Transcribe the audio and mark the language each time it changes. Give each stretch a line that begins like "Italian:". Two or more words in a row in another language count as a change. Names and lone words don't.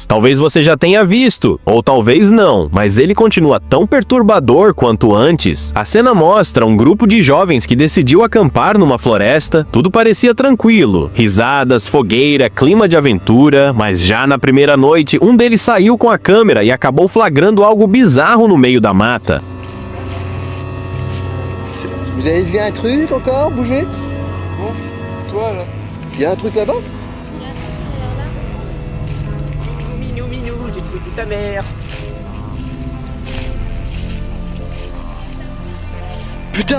Portuguese: Talvez você já tenha visto, ou talvez não, mas ele continua tão perturbador quanto antes. A cena mostra um grupo de jovens que decidiu acampar numa floresta. Tudo parecia tranquilo, risadas, fogueira, clima de aventura, mas já na primeira noite, um deles saiu com a câmera e acabou flagrando algo bizarro no meio da mata.
French: Vous avez vu un truc encore bouger? Bon, toi là. Il y a un truc là-bas? Minou, minou, j'ai trouvé ta mère. Putain!